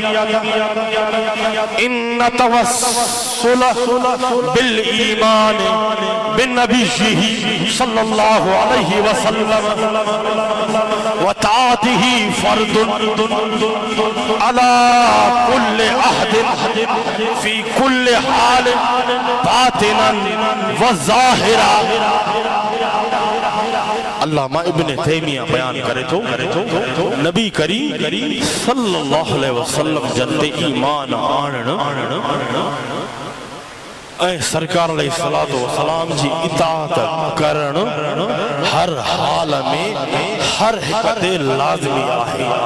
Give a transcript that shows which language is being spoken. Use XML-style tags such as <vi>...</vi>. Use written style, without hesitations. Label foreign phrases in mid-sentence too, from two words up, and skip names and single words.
<ar>إن التوسل بالإيمان بالنبي صلى الله عليه وسلم وطاعته فرض على كل أحد في كل حال باطنا وظاهرا.</ar> <sd>अल्लामा इब्न तैमिया बयान करे तो नबी करीम</sd> <ar>صلى الله عليه وسلم</ar> <sd>जते ईमान आणण ऐं सरकार</sd> <ar>عليه الصلاة والسلام</ar> <sd>जी इताअत करण हर हाल में हर हिक ते लाज़मी आहे।</sd>